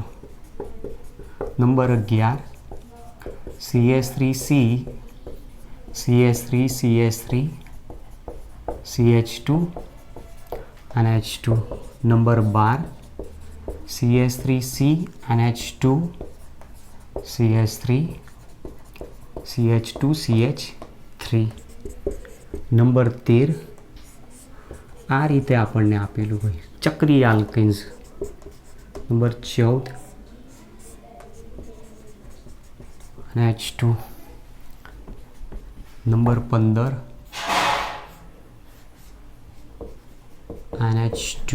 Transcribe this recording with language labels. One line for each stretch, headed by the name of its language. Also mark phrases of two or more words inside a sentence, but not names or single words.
Gujarati: નંબર 11 CH3C CH3 CH3 CH2 NH2. નંબર 12 CH3C NH2 CH3 CH2 CH3. નંબર 13 આ રીતે આપણને આપેલું હોય ચક્રીય આલ્કેન્સ. નંબર 14 NH2. નંબર 15 NH2.